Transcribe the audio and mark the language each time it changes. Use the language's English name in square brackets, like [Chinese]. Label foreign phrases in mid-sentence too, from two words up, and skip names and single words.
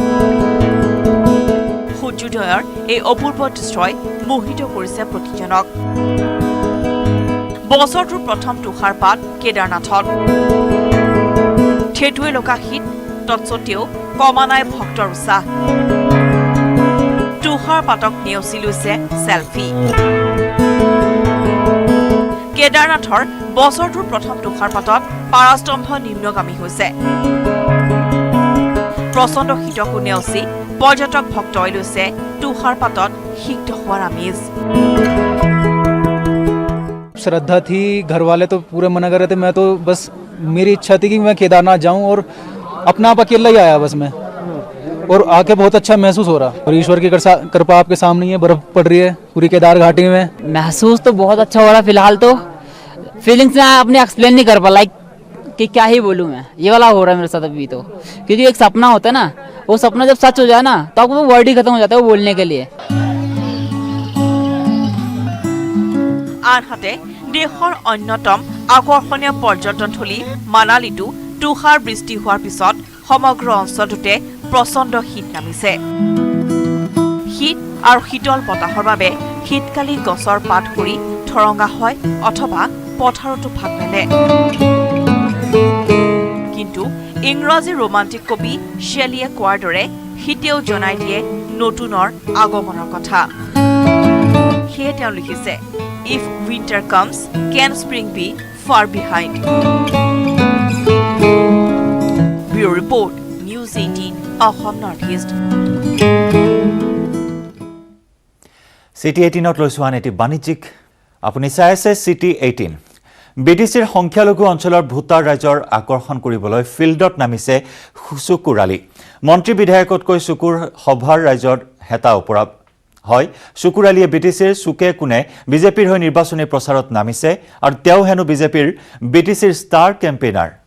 [Assamese] সূৰ্যোদয়ৰ এই অপূৰ্ব দৃশ্যই মোহিত কৰিছে প্ৰতিজনক বছৰটোৰ প্ৰথম তুষাৰপাত কেদাৰনাথত থেটুৱে লগা শীত তৎসত্বেও কমা নাই ভক্তৰ উৎসাহ তুষাৰপাতক নেওচি লৈছে চেলফি কেদাৰনাথৰ বছৰটোৰ প্ৰথম তুষাৰপাতত পাৰাস্তম্ভ নিম্নগামী হৈছে। প্ৰচণ্ড শীতকো নেওচি পৰ্যটক ভক্তই লৈছে তুষাৰপাতত সিক্ত হোৱাৰ আমেজ। [Hindi] श्रद्धा थी, घर वाले तो पूरे मना कर रहे थे। मैं तो बस मेरी इच्छा थी कि मैं केदारनाथ जाऊं और अपना आप अकेला ही आया बस मैं, और आके बहुत अच्छा महसूस हो रहा। और ईश्वर की कृपा आपके सामने ही है, बर्फ पड़ रही है पूरी केदार घाटी में। महसूस तो बहुत अच्छा हो रहा है। फिलहाल तो फीलिंग्स मैं अपने एक्सप्लेन नहीं कर पा, लाइक कि क्या ही बोलूँ मैं, ये वाला हो रहा है मेरे साथ अभी तो। क्योंकि एक सपना होता है ना, वो सपना जब सच हो जाए ना तो वो वर्ड ही खत्म हो जाता है वो बोलने के लिए। [Assamese] আনহাতে দেশৰ অন্যতম আকৰ্ষণীয় পৰ্যটনথলী মানালীতো তুষাৰ বৃষ্টি হোৱাৰ পিছত সমগ্ৰ অঞ্চলটোতে প্ৰচণ্ড শীত নামিছে। শীত আৰু শীতল বতাহৰ বাবে শীতকালি গছৰ পাত সৰি ঠৰঙা হয় অথবা পথাৰতো ফাট মেলে। কিন্তু ইংৰাজী ৰোমান্টিক কবি শেলীয়ে কোৱাৰ দৰে শীতেও জনাই দিয়ে নতুনৰ আগমনৰ কথা। সেয়ে তেওঁ লিখিছে, [English] If winter comes, can spring be far behind? Bureau Report, News 18, Ahom Northeast. [Assamese] City 18ত লৈছো আন এটি বাণিজ্যিক। আপুনি চাই আছে City 18। বিডিচিৰ সংখ্যালঘু অঞ্চলৰ ভোটাৰ ৰাইজৰ আকৰ্ষণ কৰিবলৈ ফিল্ডত নামিছে চুকুৰ আলী। মন্ত্ৰী বিধায়কতকৈ চুকুৰ সভাৰ ৰাইজৰ হেতা ওপৰা হয়। চুকুৰ আলীয়ে বিটিচিৰ চুকে কোণে বিজেপিৰ হৈ নিৰ্বাচনী প্ৰচাৰত নামিছে আৰু তেওঁ হেনো বিজেপিৰ বিটিচিৰ [English] star campaigner.